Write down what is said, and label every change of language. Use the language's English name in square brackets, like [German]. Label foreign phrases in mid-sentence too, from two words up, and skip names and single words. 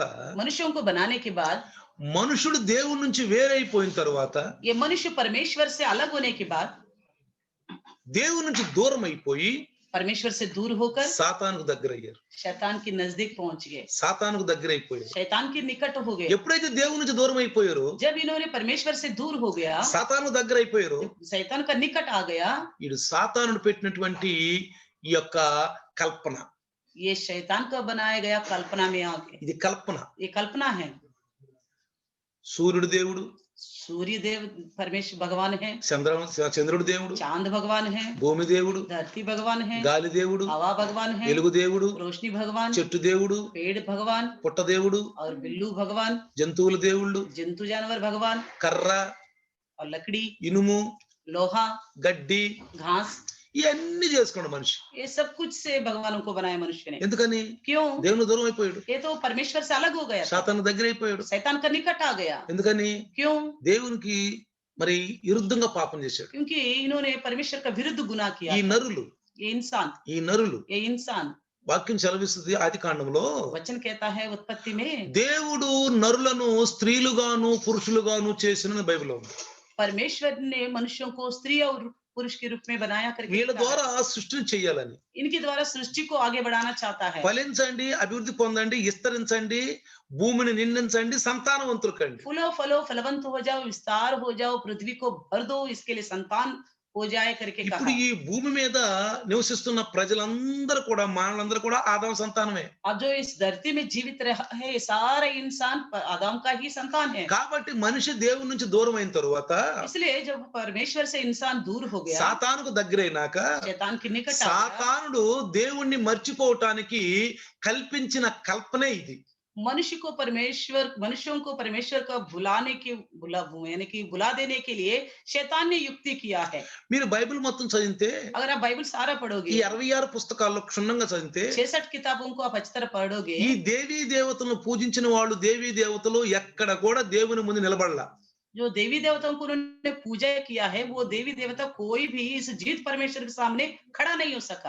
[Hindi] मनुष्यों को बनाने के बाद, [Telugu] మనుషుడు దేవుని నుంచి వేరైపోయిన తర్వాత, [Hindi] ये मनुष्य परमेश्वर से अलग होने के बाद, [Telugu] దేవుని నుంచి దూరం అయిపోయి [Hindi] परमेश्वर से दूर होकर [Telugu] సాతానుకు దగ్గర అయ్యారు. [Hindi] शैतान के नजदीक पहुंच गए, [Telugu] సాతానుకు దగ్గర అయిపోయారు. [Hindi] शैतान के निकट हो गए। [Telugu] ఎప్పుడైతే దేవుని నుంచి దూరం అయిపోయారో, [Hindi] जब इन्होंने परमेश्वर से दूर हो गया, [Telugu] సాతాను దగ్గర అయిపోయారో, [Hindi] शैतान का निकट आ गया, [Telugu] వీడు సాతానుడు పెట్టినటువంటి ఈ యొక్క కల్పన, [Hindi] ये शैतान का बनाया गया कल्पना में आ गए। [Telugu] ఇది కల్పన. [Hindi] ये कल्पना है। [Telugu] సూర్యుడు దేవుడు, [Hindi] सूर्य देव परमेश्वर भगवान है, [Telugu] చంద్రుడు దేవుడు, [Hindi] चांद भगवान है, [Telugu] భూమి దేవుడు, [Hindi] धरती भगवान है, [Telugu] గాలి దేవుడు, [Hindi] हवा भगवान है, [Telugu] వెలుగు దేవుడు, [Hindi] रोशनी भगवान, [Telugu] చెట్టు దేవుడు, [Hindi] पेड़ भगवान [Telugu] పుట్ట దేవుడు, [Hindi] और बिल्लू भगवान, [Telugu] జంతువుల దేవుళ్ళు, [Hindi] जंतु जानवर भगवान [Telugu] కర్ర, [Hindi] और लकड़ी, [Telugu] ఇనుము, [Hindi] लोहा, [Telugu] గడ్డి, [Hindi] घास, [Telugu] ఇవన్నీ చేసుకోండి మనిషి. [Hindi] ये सब कुछ से भगवानों को बनाया मनुष्य ने। [Telugu] ఎందుకని? [Hindi] क्यों? [Telugu] దేవుని దూరం అయిపోయాడు, [Hindi] ये तो परमेश्वर से अलग हो गया था, [Telugu] సాతాను దగ్గర అయిపోయాడు. [Hindi] शैतान का निकट आ गया। [Telugu] ఎందుకని? [Hindi] क्यों? [Telugu] దేవునికి మరి విరుద్ధంగా పాపం చేశాడు. [Hindi] क्योंकि इन्होंने परमेश्वर का विरुद्ध गुनाह किया [Telugu] ఈ [Hindi] था। [Telugu] నరులు, [Hindi] ये इंसान, [Telugu] ఈ నరులు [Hindi] ये इंसान, [Telugu] వాక్యం సెలవిస్తుంది ఆది కాండంలో, [Hindi] वचन कहता है उत्पत्ति में, [Telugu] దేవుడు నరులను స్త్రీలుగాను పురుషులుగాను చేసిన బైబిల్లో ఉంది. [Hindi] परमेश्वर ने मनुष्यों को स्त्री और पुरुष के रूप में बनाया करके [Telugu] వీళ్ళ [Hindi] लिखा [Telugu] ద్వారా [Hindi] है। [Telugu] సృష్టిని చెయ్యాలని, [Hindi] इनके द्वारा सृष्टि को आगे बढ़ाना चाहता है। [Telugu] ఫలించండి, అభివృద్ధి పొందండి, విస్తరించండి, భూమిని నిందించండి, సంతానవంతులు కండి. [Hindi] फूलो फलो फलवंत हो जाओ, विस्तार हो जाओ, पृथ्वी को भर दो, इसके लिए संतान हो जाए करके [Telugu] ఇప్పుడు [Hindi] कहा। [Telugu] ఈ భూమి మీద నివసిస్తున్న ప్రజలందరూ కూడా, మానవులందరూ కూడా ఆదాము సంతానమే. [Hindi] अब जो इस धरती में जीवित रहा है, ये सारे इंसान आदम का ही संतान है। [Telugu] కాబట్టి మనిషి దేవుని నుంచి దూరం అయిన తరువాత, [Hindi] इसलिए जब परमेश्वर से इंसान दूर हो गया, [Telugu] సాతానుకు దగ్గరైనాక, [Hindi] शैतान के निकट आ गया, [Telugu] సాతానుడు దేవుణ్ణి మర్చిపోవటానికి కల్పించిన కల్పనే ఇది. [Hindi] मनुष्यों को परमेश्वर का भुलाने की यानी कि भुला देने के लिए शैतान ने युक्ति किया है। [Telugu] మీరు బైబిల్ మొత్తం చదివితే, [Hindi] अगर आप बाइबल सारा [Telugu] ఈ [Hindi] पढ़ोगे, [Telugu] 66 పుస్తకాల్లో క్షుణ్ణంగా చదివితే, [Hindi] 66 किताबों को आप अच्छी तरह पढ़ोगे, [Telugu] ఈ దేవీ దేవతలను పూజించిన వాళ్ళు, దేవీ దేవతలు ఎక్కడ కూడా దేవుని ముందు నిలబడలా. [Hindi] जो देवी देवताओं को उन्होंने पूजा किया है, वो देवी देवता कोई भी इस जीवित परमेश्वर के सामने खड़ा नहीं हो सका।